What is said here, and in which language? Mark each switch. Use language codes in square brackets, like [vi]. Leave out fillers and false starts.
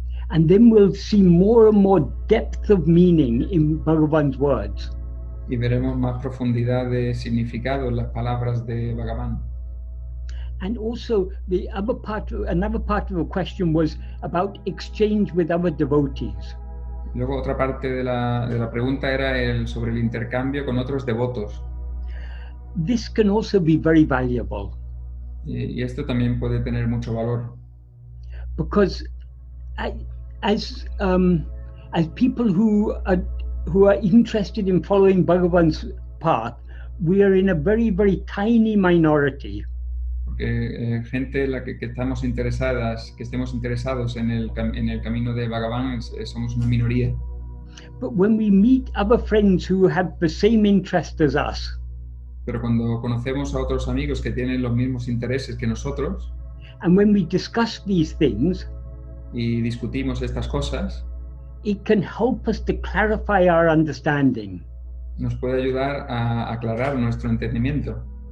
[en] And then we'll see more and more depth of meaning in Bhagavan's words. [es] Y veremos más profundidad de significado en las palabras de Bhagavan. [en] And also another part of the question was about exchange with other devotees. [es] Luego otra parte de la pregunta era sobre el intercambio con otros devotos. [en] This can also be very valuable. [es] Y esto también puede tener mucho valor. [en] Because as people who are interested in following Bhagavan's path, we are in a very, very tiny minority. [es] Porque gente la que estamos interesadas, que estemos interesados en el camino de Bhagavan, somos una minoría. [en] But when we meet other friends who have the same interest as us, [es] pero cuando conocemos a otros amigos que tienen los mismos intereses que nosotros, [en] and when we discuss these things, [es] y discutimos estas cosas, [en] it can help us to clarify our understanding. [es] Nos puede ayudar a aclarar nuestro entendimiento.